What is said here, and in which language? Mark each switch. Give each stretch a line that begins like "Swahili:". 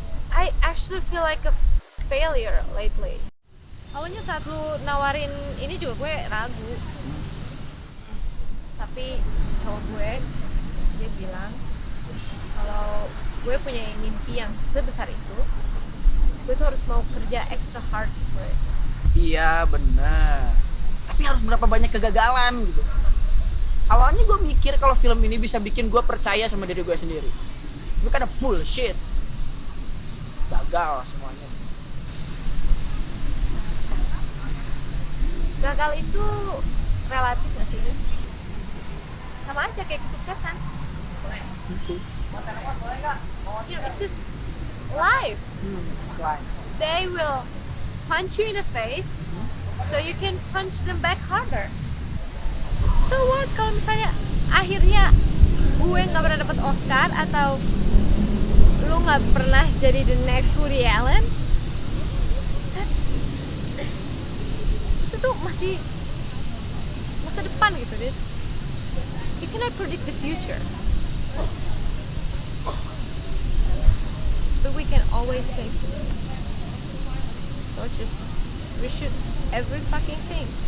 English: I actually feel like a failure lately.
Indonesian: Awalnya saat lu nawarin ini juga gue ragu. Tapi cowok gue, dia bilang kalau gue punya mimpi yang sebesar itu, gue tuh harus mau kerja
English: extra hard for it.
Indonesian: Iya benar. Tapi harus berapa banyak kegagalan gitu. Awalnya gue mikir kalau film ini bisa bikin gue percaya sama diri gue sendiri. Tapi kan bullshit. Gagal semuanya. Gagal itu relatif gak sih? Sama aja kayak kesuksesan.
English: You know, it's just life. They will punch you in the face, so you can punch them back harder. So what
Indonesian: kalau misalnya akhirnya gue nggak pernah dapat Oscar atau lu nggak pernah jadi
English: the next
Indonesian: Woody Allen? Itu tuh masih masa depan gitu, deh.
English: You cannot predict the future, but we can always save it. So just we should every fucking thing.